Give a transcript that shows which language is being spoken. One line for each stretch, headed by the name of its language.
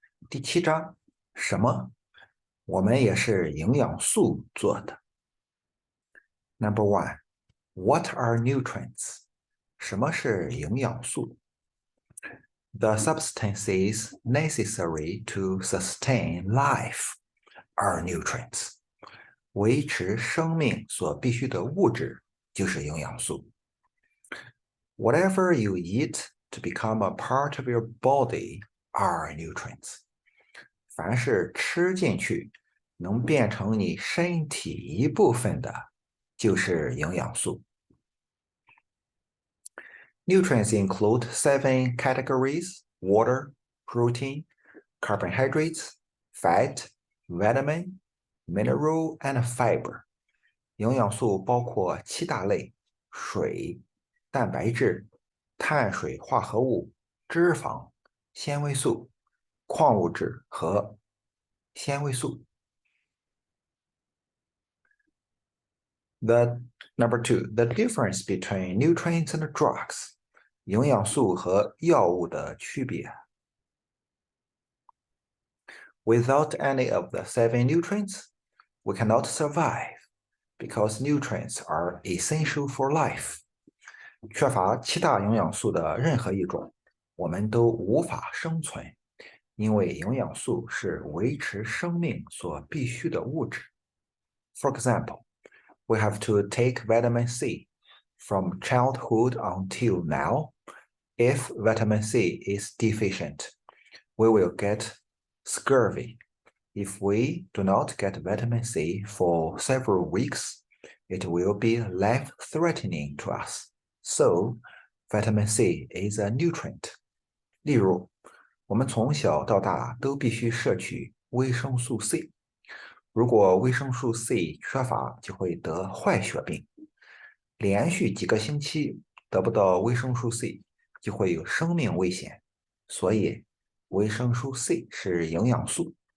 Chinese: 第七章，什么？我们也是营养素做的。
English: Number one, what are nutrients?
Chinese: 什么是营养素？
English: The substances necessary to sustain life are nutrients.
Chinese: 维持生命所必需的物质就是营养素。
English: Whatever you eat to become a part of your body are nutrients.
Chinese: 凡是吃进去能变成你身体一部分的，就是营养素。
English: Nutrients include 7 categories: water, protein, carbohydrates, fat, vitamin, mineral, and fiber.
Chinese: 营养素包括7大类：水、蛋白质、碳水化合物、脂肪、纤维素、矿物质和纤维素。
English: Number two, the difference between nutrients and drugs.
Chinese: 营养素和药物的区别。
English: Without any of the 7 nutrients, we cannot survive because nutrients are essential for life.
Chinese: 缺乏7大营养素的任何一种，我们都无法生存，因为营养素是维持生命所必需的物质。
English: For example, we have to take vitamin C from childhood until now. If vitamin C is deficient, we will get scurvy. If we do not get vitamin C for several weeks, it will be life-threatening to us. So, vitamin C is a nutrient.
Chinese: 例如，我们从小到大都必须摄取维生素 C。如果维生素 C 缺乏，就会得坏血病。连续几个星期得不到维生素 C，就会有生命危险，所以维生素 C 是营养素。